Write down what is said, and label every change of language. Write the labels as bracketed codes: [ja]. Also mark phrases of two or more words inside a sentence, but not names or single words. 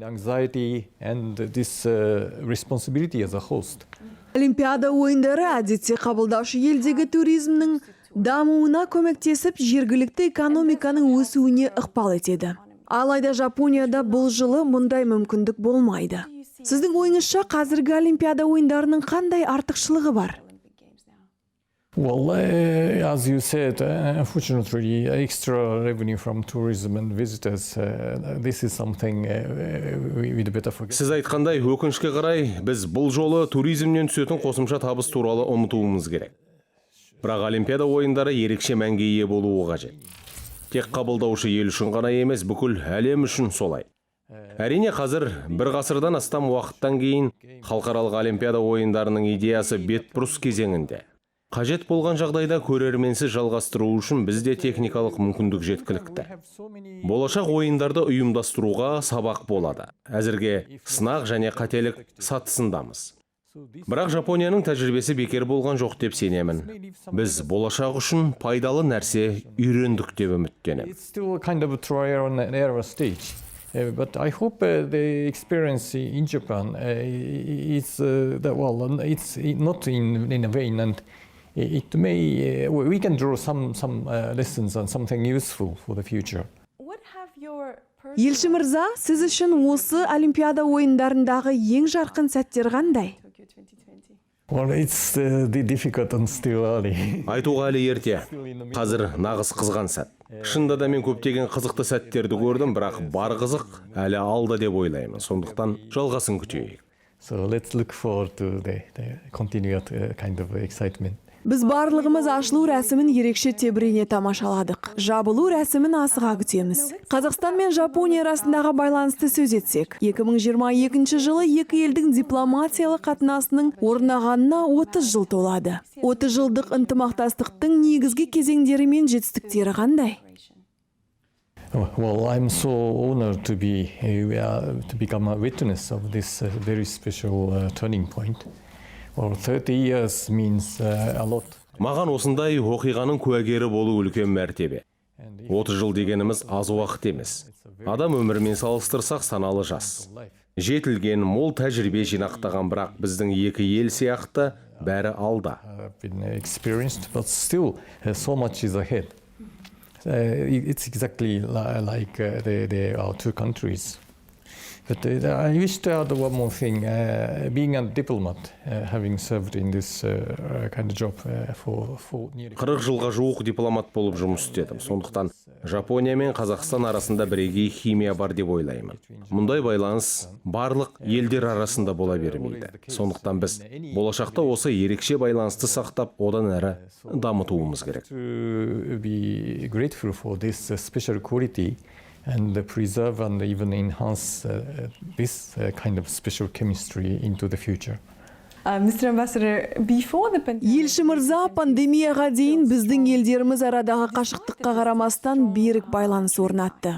[kk] Олимпиада ойындары әдетте қабылдаушы елдегі туризмнің дамуына көмектесіп, жергілікті экономиканың өсуіне ықпал етеді. Алайда Жапонияда бұл жылы мұндай мүмкіндік болмайды. Сіздің ойыңызша қазіргі Олимпиада ойындарының қандай артықшылығы бар? [en] Well, as you said, unfortunately, extra revenue from tourism and visitors, this is something we'd better forget. [kk] Сіз айтқандай, өкінішке қарай, біз бұл жолы туризмнен түсетін қосымша табыс туралы ұмытуымыз керек. Бірақ Олимпиада ойындары ерекше мәнге ие болуы қажет. Тек қабылдаушы ел үшін ғана емес, бүкіл әлем үшін солай. Әрине, қазір бір ғасырдан астам уақыттан кейін халықаралық Олимпиада ойындарының идеясы бетбұрыс кезеңінде. Қажет болған жағдайда көрерменсіз жалғастыру үшін бізде техникалық мүмкіндік жеткілікті. Болашақ ойындарды ұйымдастыруға сабақ болады. Әзірге сынақ және қателік сатысындамыз. Бірақ Жапонияның тәжірибесі бекер болған жоқ деп сенемін. Біз болашақ үшін пайдалы нәрсе үйрендік деп үміттенемін. [en] It's still kind of a trial and error stage. But I hope the experience in Japan is it's not in a vain, and it may we can draw some lessons and something useful for the future. [kk] Елші мырза, сіз үшін осы Олимпиада ойындарындағы ең жарқын сәттер қандай? [en] Well, it's difficult and still early. [kk] Айтуға әлі ерте. Қазір нағыз қызған сәт. Шынында да мен көптеген қызықты сәттерді көрдім, бірақ бар қызық әлі алда деп ойлаймын. Сондықтан жалғасын күтейік. [en] So let's look forward to the continued kind of excitement. [kk] Біз барлығымыз ашылу рәсімін ерекше тебірене тамашаладық. Жабылу рәсімін асыға күтеміз. Қазақстан мен Жапония арасындағы байланысты сөз етсек, 2022 жылы екі елдің дипломатиялық қатынасының орнағанына 30 жыл толады. 30 жылдық ынтымақтастықтың негізгі кезеңдері мен жетістіктері қандай? [en] Well, I'm so honored to become a witness of this very special turning point. Well, 30 years means a lot. [kk] Маған осындай оқиғаның куәгері болу үлкен мәртебе. 30 жыл дегеніміз аз уақыт емес. Адам өмірімен салыстырсақ саналы жас. Жетілген, мол тәжірибе жинақтаған, бірақ біздің екі ел сияқты бәрі алда. [en] I've been experienced, but still so much is ahead. It's exactly like our two countries. But I wish to add one more thing. Being a diplomat, having served in this kind of job for nearly [kk] 40 жылға жуық дипломат болып жұмыс істедім. Сондықтан Жапония мен Қазақстан арасында бірегей химия бар деп ойлаймын. Мұндай байланыс барлық елдер арасында бола бермейді. Сондықтан біз болашақта осы ерекше байланысты сақтап, одан әрі дамытуымыз керек. [en] To be grateful for this special quality and preserve and even enhance this kind of special chemistry into the future. Mr. Ambassador, before the pandemic... [kk] Елші мырза, пандемияға дейін біздің елдеріміз арадағы қашықтыққа қарамастан берік байланыс орнатты.